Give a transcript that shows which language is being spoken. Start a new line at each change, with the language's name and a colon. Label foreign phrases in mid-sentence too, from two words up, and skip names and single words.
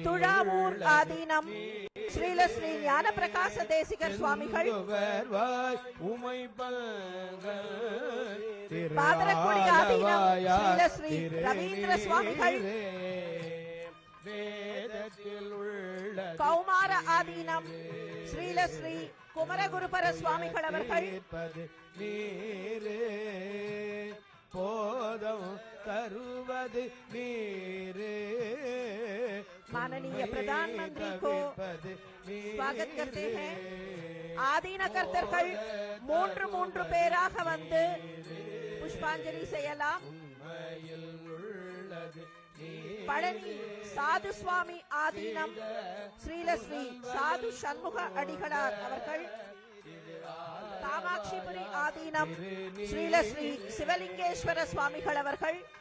Tamil: துழாவூர் ஆதீனம் ஸ்ரீலஸ்ரீ ஞான பிரகாச தேசிகர் சுவாமிகள், பாதரக்குடி ஆதீனம் ஸ்ரீலஸ்ரீ ரவீந்திர சுவாமிகள், கௌமார ஆதீனம் ஸ்ரீலஸ்ரீ குமரகுருபர சுவாமிகள் அவர்கள், போதம் தருவது நீரே.
Hindi: माननीय प्रधानमंत्री को स्वागत करते हैं.
Tamil: ஆதீன கர்த்தர்கள் மூன்று பேராக வந்து புஷ்பாஞ்சலி செய்யலாம். பழனி சாது சுவாமி ஆதீனம் ஸ்ரீலஸ்ரீ சாது சண்முக அடிகளார் அவர்கள், காமாட்சிபுரி ஆதீனம் ஸ்ரீலஸ்ரீ சிவலிங்கேஸ்வர சுவாமிகள் அவர்கள்,